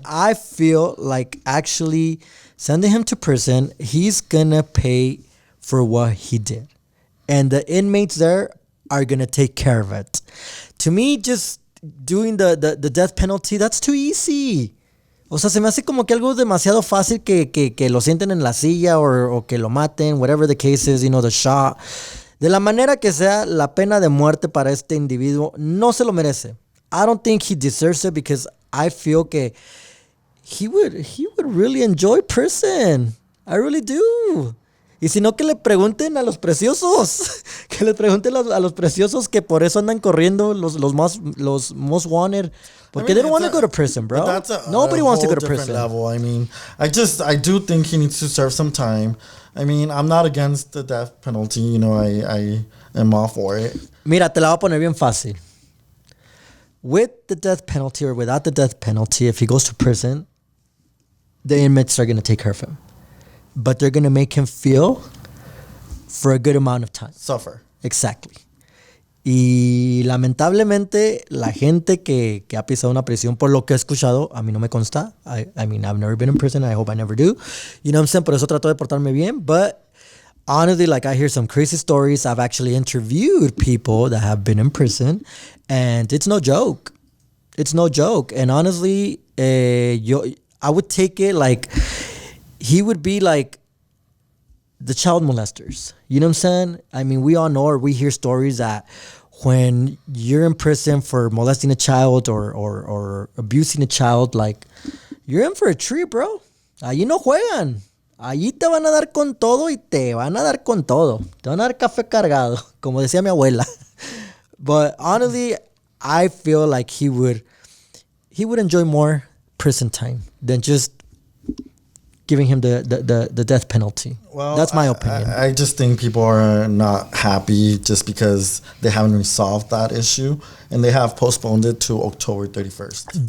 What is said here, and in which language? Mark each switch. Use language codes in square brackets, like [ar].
[en] I feel like actually sending him to prison, he's gonna pay for what he did. And the inmates there are gonna take care of it. To me, just doing the death penalty, that's too easy. [es] O sea, se me hace como que algo demasiado fácil que lo sienten en la silla o que lo maten, [en] whatever the case is, the shot. [es] De la manera que sea, la pena de muerte para este individuo no se lo merece. [en] I don't think he deserves it because I feel que he would really enjoy prison. I really do. [es] Y si no, que le pregunten a los preciosos. Que le pregunten a los preciosos que por eso andan corriendo los most wanted. [en] Porque they don't want to go to prison, bro. Nobody wants to go to prison. Level. I mean, I do think he needs to serve some time. I mean, I'm not against the death penalty. I am all for it. [es] Mira, te la voy a poner bien fácil. [en] With the death penalty or without the death penalty, if he goes to prison, the inmates are going to take care of him. But they're going to make him feel for a good amount of time. Suffer. Exactly. [es] Y lamentablemente, la gente que ha pisado una prisión, por lo que he escuchado, a mí no me consta. [en] I mean, I've never been in prison. I hope I never do. You know what I'm saying? [es] Por eso trato de portarme bien. [en] But honestly, like, I hear some crazy stories. I've actually interviewed people that have been in prison. And it's no joke. It's no joke. And honestly, I would take it like he would be like the child molesters. You know what I'm saying? I mean, we all know or we hear stories that when you're in prison for molesting a child or abusing a child, like, you're in for a treat, bro. [es] Allí no juegan. Allí te van a dar con todo y te van a dar con todo. Te van a dar café cargado, como decía mi abuela. [en] But honestly, I feel like he would enjoy more prison time than just giving him the death penalty. Well, that's my opinion. I just think people are not happy just because they haven't resolved that issue and they have postponed it to October 31st.